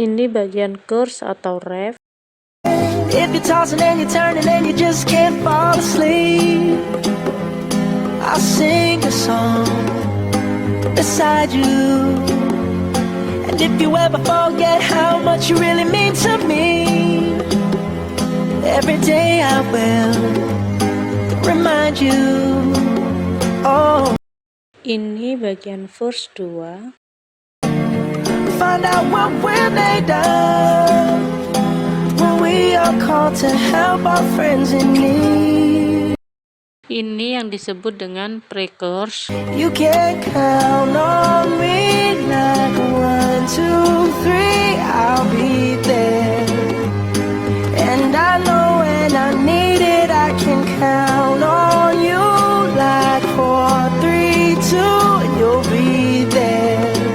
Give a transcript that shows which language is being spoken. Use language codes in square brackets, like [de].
[id] Ini bagian chorus atau ref. [en] If you're tossing and you're turning and you just can't fall asleep, I'll sing a song beside you. And if you ever forget how much you really mean to me, every day I will remind you. Oh, [id] Ini bagian verse 2. [en] find out what we're made of when we are called to help our friends in need. [id] Ini yang disebut dengan pre-chorus. [en] You can count on me like 1, 2, 3, I'll be there. And I know when I need it, I can count on you like 4, 3, 2, and you'll be there.